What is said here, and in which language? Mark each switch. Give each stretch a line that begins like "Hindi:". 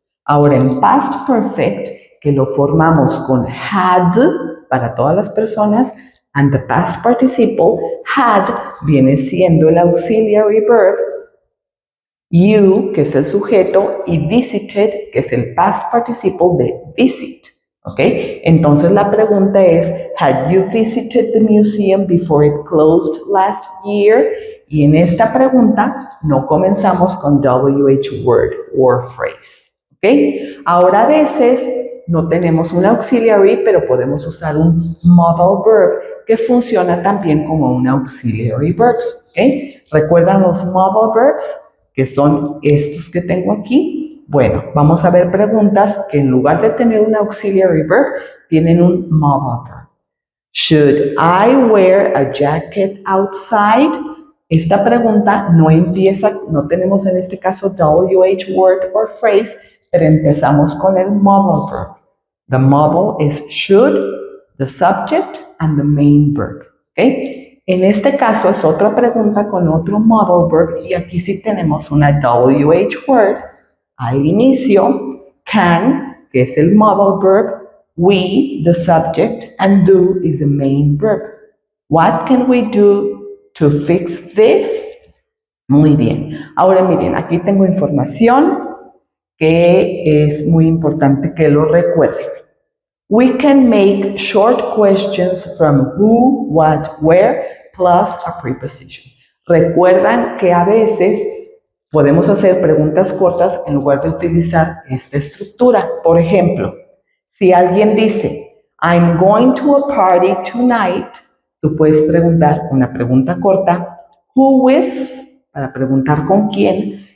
Spanish: Ahora en past perfect, que lo formamos con had para todas las personas,
English: and the past participle,
Spanish: had viene siendo el auxiliary verb, you, que es el sujeto, y visited, que es el past participle de visit. ¿Ok? Entonces la pregunta es,
English: had you visited the museum before it closed last year?
Spanish: Y en esta pregunta no comenzamos con
English: WH word or phrase.
Spanish: ¿Ok? Ahora a veces no tenemos un auxiliary, pero podemos usar un modal verb que funciona también como un auxiliary verb. ¿Ok? ¿Recuerdan los modal verbs? Que son estos que tengo aquí. Bueno, vamos a ver preguntas que en lugar de tener un auxiliary verb, tienen un modal verb.
English: Should I wear a jacket outside?
Spanish: Esta pregunta no empieza, no tenemos en este caso
English: WH word or phrase,
Spanish: pero empezamos con el modal verb.
English: The modal is should, the subject, and the main verb. ¿Okay?
Spanish: En este caso es otra pregunta con otro modal verb y aquí sí tenemos una WH word al inicio, can, que es el modal verb,
English: we, the subject, and do is the main verb. What can we do to fix this.
Spanish: Muy bien. Ahora miren, aquí tengo información que es muy importante que lo recuerden.
English: We can make short questions from who, what, where, plus a preposition.
Spanish: Recuerdan que a veces podemos hacer preguntas cortas en lugar de utilizar esta estructura. Por ejemplo, si alguien dice,
English: I'm going to a party tonight,
Spanish: tú puedes preguntar una pregunta corta,
English: who with,
Spanish: para preguntar con quién.